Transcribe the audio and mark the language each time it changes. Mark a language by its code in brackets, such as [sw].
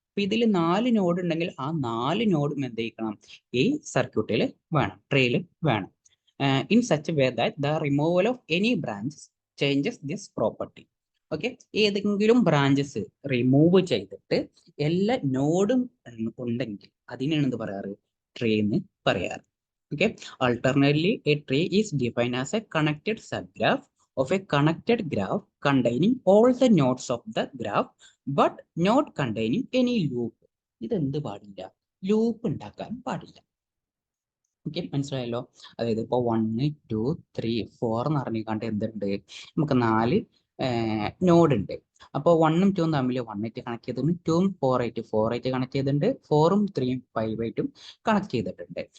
[ml] അപ്പൊ ഇതിൽ 4 നോഡ് ഉണ്ടെങ്കിൽ ആ 4 നോഡും എന്ത് ചെയ്യണം, ഈ സർക്യൂട്ടിൽ വേണം, ട്രീയിൽ വേണം. [en] In such way that the removal of any branches changes this property. [ml] Okay, ഏതെങ്കിലും ബ്രാഞ്ചസ് റിമൂവ് ചെയ്തിട്ട് എല്ലാ നോഡും ഉണ്ടെങ്കിൽ അതിനാണ് എന്ത് പറയാറ്, ട്രീ എന്ന് പറയാറ്. [en] Okay, alternately, a tree is defined as a connected subgraph of a connected graph containing all the nodes of the graph but not containing any loop. [ml] ഇതെന്ത് പാടില്ല, ലൂപ്പ് ഉണ്ടാക്കാൻ പാടില്ല. ഓക്കെ, മനസ്സിലായല്ലോ. അതായത് ഇപ്പോൾ 1, 2, 3, 4 എന്ന് പറഞ്ഞിക്കാണ്ട് എന്തുണ്ട്, നമുക്ക് 4 നോഡ് ഉണ്ട്. അപ്പോൾ 1ഉം 2ഉം തമ്മിൽ 1 ആയിട്ട് കണക്ട് ചെയ്തിട്ടുണ്ട്, 2ഉം 4 ആയിട്ട് കണക്ട് ചെയ്തിട്ടുണ്ട്, 4ഉം 3ഉം 5 ആയിട്ടും കണക്ട് ചെയ്തിട്ടുണ്ട്.